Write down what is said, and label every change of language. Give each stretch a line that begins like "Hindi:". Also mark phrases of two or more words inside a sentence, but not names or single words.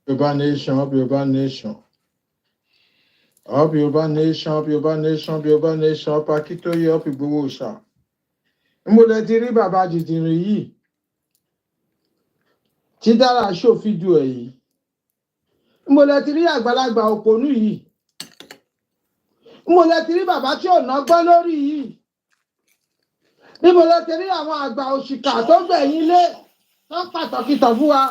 English: Yoruba nation, up Yoruba nation. Up Yoruba nation, up Yoruba nation, up Yoruba nation, up Akitoye, up Igboho Òòṣà.
Yoruba: Mo lè ti rí bàbá jìjìnrìn yìí. Tí dára show fídíò ẹ̀ yìí. Mo lè ti rí àgbàlagbà òpònú yìí. Mo lè ti rí bàbá tí ò nọ́gbọ́n lórí yìí. Níbo lè ti rí àwọn àgbà òṣìkà tó gbẹ̀yìn lé tó pàtàkì tàn fún wa.